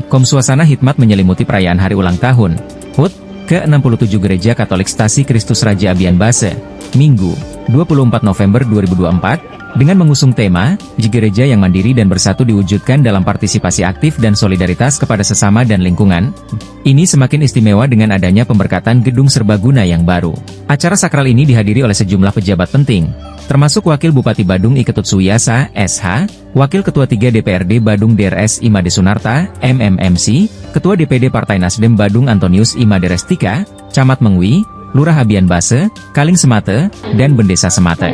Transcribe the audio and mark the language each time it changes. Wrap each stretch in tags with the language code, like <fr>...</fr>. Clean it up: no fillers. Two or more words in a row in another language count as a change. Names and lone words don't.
<id>Suasana hikmat menyelimuti perayaan hari ulang tahun HUT ke-67 Gereja Katolik Stasi Kristus Raja Abian Base, Minggu, 24 November 2024, dengan mengusung tema, Gereja yang mandiri dan bersatu diwujudkan dalam partisipasi aktif dan solidaritas kepada sesama dan lingkungan. Ini semakin istimewa dengan adanya pemberkatan gedung serbaguna yang baru. Acara sakral ini dihadiri oleh sejumlah pejabat penting, termasuk Wakil Bupati Badung Iketut Suyasa, SH, Wakil Ketua 3 DPRD Badung DRS Imade Sunarta, MMMC, Ketua DPD Partai Nasdem Badung Antonius Imade Restika, Camat Mengwi, Lurah Abian Base, Kaling Semate, dan Bendesa Semate.</id>